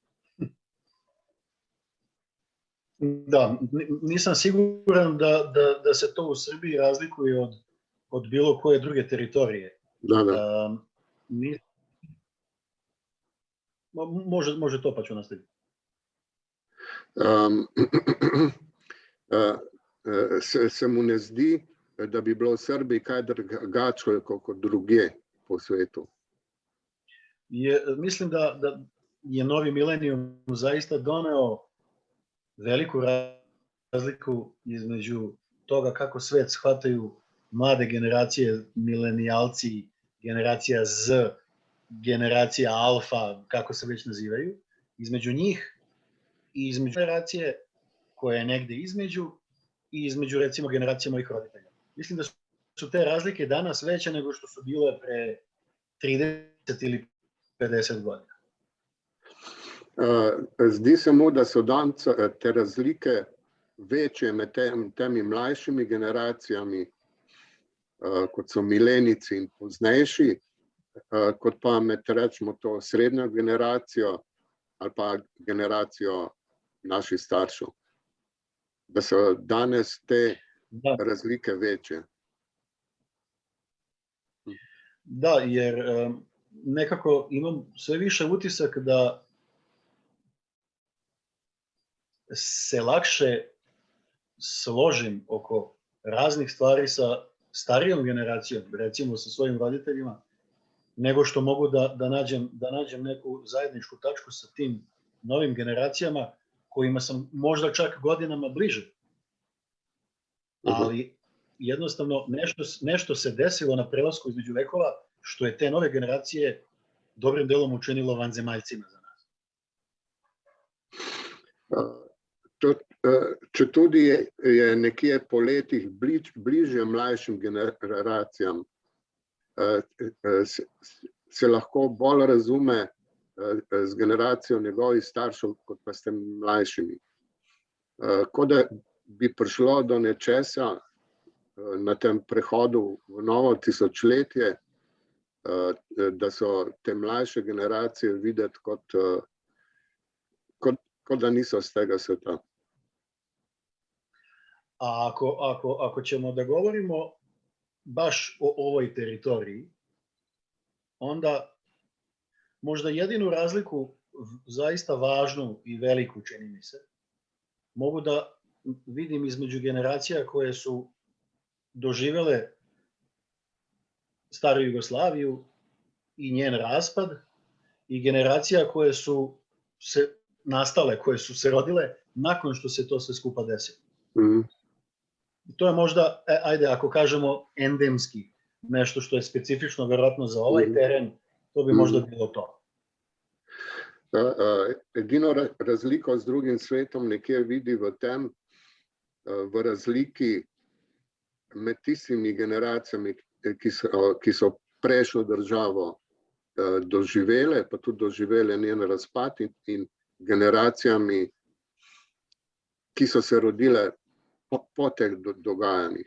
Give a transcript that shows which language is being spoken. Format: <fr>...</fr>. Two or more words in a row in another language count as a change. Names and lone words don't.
<sr>Da, nisam siguran da se to u Srbiji razlikuje od bilo koje druge teritorije. Da. Može to, pa ću nastaviti.</sr> <sl>Se mu ne zdi, da bi bilo v Srbiji kaj drugače kot drugje po svetu?</sl> <sr>Mislim da je novi milenijum zaista doneo veliku razliku između toga kako svet shvataju mlade generacije, milenijalci, generacija Z, generacija Alfa, kako se već nazivaju, između njih i između generacije koja je negde između i između, recimo, generacija mojih roditelja. Mislim da su te razlike danas veće nego što su bile pre 30 ili 50 godina.</sr> <sl>Zdi se mu, da so danes te razlike večje med temi mlajšimi generacijami, kot so milenijci in poznejši, kot pa med, rečemo, to srednjo generacijo ali pa generacijo naših staršev. Da so danes te razlike večje.</sl> <sr>Da, jer nekako imam sve više utisak da se lakše složim oko raznih stvari sa starijom generacijom, recimo sa svojim roditeljima, nego što mogu da nađem neku zajedničku tačku sa tim novim generacijama kojima sam možda čak godinama bliže. Ali jednostavno nešto se desilo na prelasku između vekova što je te nove generacije dobrim delom učinilo vanzemaljcima za nas.</sr> <sl>Četudi je nekje po letih bližje mlajšim generacijam, se lahko bolj razume z generacijo njegovih staršev, kot pa s tem mlajšimi. Kot da bi prišlo do nečesa na tem prehodu v novo tisočletje, da so te mlajše generacije videti kot da niso z tega sveta.</sl> <sr>A ako ćemo da govorimo baš o ovoj teritoriji, onda možda jedinu razliku, zaista važnu i veliku, čini mi se, mogu da vidim između generacija koje su doživele staru Jugoslaviju i njen raspad i generacija koje su se nastale, koje su se rodile nakon što se to sve skupa desilo. To je možda, ajde, ako kažemo endemski, nešto što je specifično verovatno za ovaj teren, to bi možda bilo to.</sr> <sl>Edino razliko z drugim svetom nekje vidi v tem, v razliki med tistimi generacijami, ki so prejšnjo državo doživele, pa tudi doživele njen razpad, in generacijami, ki so se rodile po teh dogajanjih.</sl>